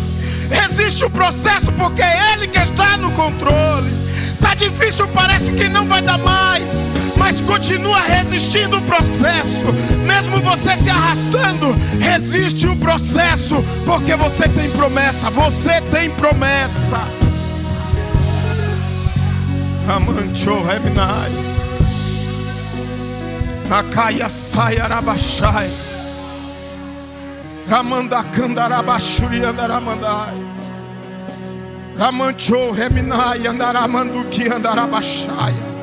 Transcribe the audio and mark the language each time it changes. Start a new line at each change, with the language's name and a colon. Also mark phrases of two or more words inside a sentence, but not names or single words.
Portuguese: Resiste o processo, porque é Ele que está no controle. Está difícil, parece que não vai dar mais, mas continua resistindo o processo. Mesmo você se arrastando, resiste o processo, porque você tem promessa. Você tem promessa. Amancho Reminai Nakaya Sayarabashai Ramanda Kandarabashuri Andaramandai Ramancho Reminai Andaramanduki Andarabashaya